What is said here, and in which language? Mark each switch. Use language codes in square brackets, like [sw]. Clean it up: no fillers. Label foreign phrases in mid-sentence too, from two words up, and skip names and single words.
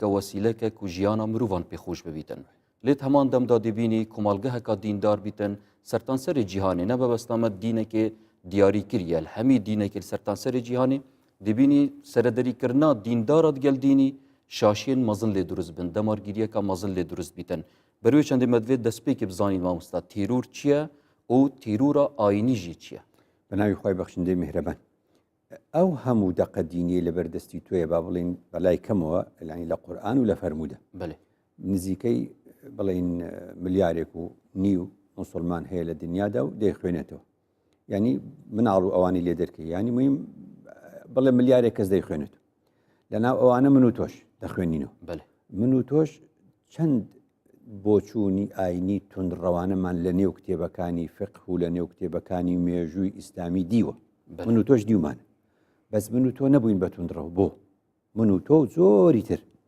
[ku] wesîleke ku jiyana mirovan pê xweş bibîtin lê heman demda dibînî komalgeheka dîndar bîtin sertanserê cîhanê ne bebesta me dînekê diyarî kiriye hemî dînekê sertanserê cîhanê dibînî serederîkirina dîndara digel dînî şaşiyên mezin lê durust bin demargiriyeka mezin lê durust bîtin ber wê çendê me divê destpêkê bizanîn mamosta tîrûr çi ye û tîrûra ayînî jî çi ye [ckb] بەناوی خۆی بەخشندەی میهرەبان ئەو هەموو دەقە دینیە لە بەردەستی تۆیە با بڵین بەلای کەمەوە لەنی لە قورئان و لە فەرموودە نزیکەی بڵین ملیارێک و نیو موسڵمان هەیە لە دنیادا و دەیخوێنێتەوە ینی مناڵ و ئەوانی لێ دەرکەی ینی مهم بڵێ ملیارێک کەس دەیخوێنێتەوە لەناو ئەوانە من و تۆش دەخوێنینەوە من و تۆش چەند بۆچوونی ئاینی تونڕەوانەمان لە نێو کتێبەکانی فقه و لە نێو کتێبەکانی مێژووی ئیسلامی دیوە من و تۆش دیومانە بەس من و تۆ نەبووین بە تونڕەوە بۆ من و تۆ زۆری تر